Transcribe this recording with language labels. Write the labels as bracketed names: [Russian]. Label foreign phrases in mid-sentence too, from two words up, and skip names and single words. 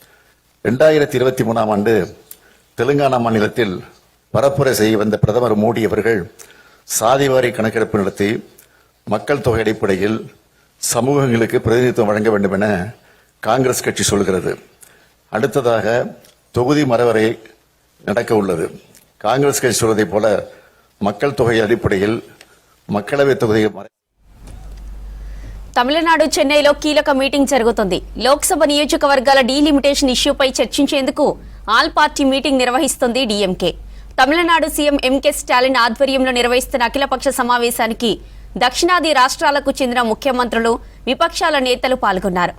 [Tamil] 2023ஆம் ஆண்டு தெலுங்கானா மாநிலத்தில் பரப்புரை செய்ய வந்த பிரதமர் மோடி அவர்கள் சாதிவாரி கணக்கெடுப்பு நடத்தி மக்கள் தொகை அடிப்படையில் சமூகங்களுக்கு பிரதிநிதித்துவம் வழங்க வேண்டும் என காங்கிரஸ் கட்சி சொல்கிறது. அடுத்ததாக தொகுதி மறுவரை நடக்க உள்ளது. காங்கிரஸ் கட்சி சொல்வதைப் போல மக்கள் தொகை அடிப்படையில் மக்களவை தொகுதியை [Telugu] తమిళనాడు చెన్నైలో కీలక మీటింగ్ జరుగుతుంది. లోక్సభ నియోజకవర్గాల డీలిమిటేషన్ ఇష్యూపై చర్చించేందుకు [English] all party meeting [Telugu] నిర్వహిస్తుంది డీఎంకే. తమిళనాడు సీఎం ఎంకే స్టాలిన్ ఆధ్వర్యంలో నిర్వహిస్తున్న అఖిలపక్ష సమావేశానికి దక్షిణాది రాష్ట్రాలకు చెందిన ముఖ్యమంత్రులు, విపక్షాల నేతలు పాల్గొన్నారు.